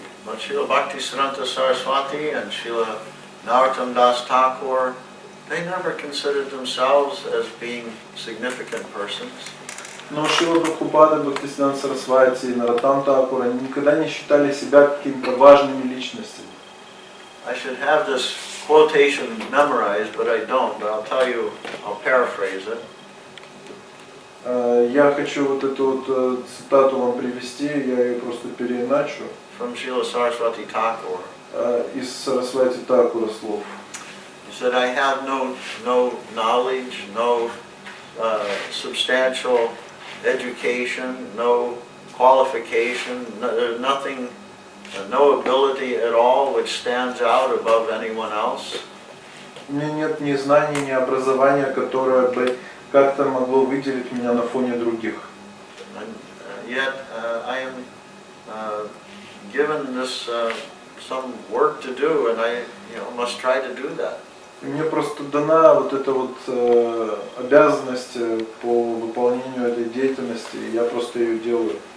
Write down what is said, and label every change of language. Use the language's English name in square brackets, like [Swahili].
[English] But Srila Bhaktisiddhanta Saraswati and Srila Narottam Das Thakur, they never considered themselves as being significant persons. [Russian] Но Шрила Прабхупада, Бхактисиданта Сарасвати и Нароттам Такур, они никогда не считали себя какими-то важными личностями. [English] I should have this quotation memorized, but I don't. But I'll tell you, I'll paraphrase it. [Russian] Я хочу вот эту вот цитату вам привести, я ее просто переиначу. [English] From Srila Saraswati Thakur. [Russian] Из Сарасвати Такура слов. [English] He said, I have no knowledge, no substantial education, no qualification, there's nothing, no ability at all which stands out above anyone else. [Russian] У меня нет ни знаний, ни образования, которое бы как-то могло выделить меня на фоне других. [English] And yet I am given this some work to do, and I must try to do that. [Russian] И мне просто дана вот эта вот обязанность по выполнению этой деятельности, и я просто ее делаю.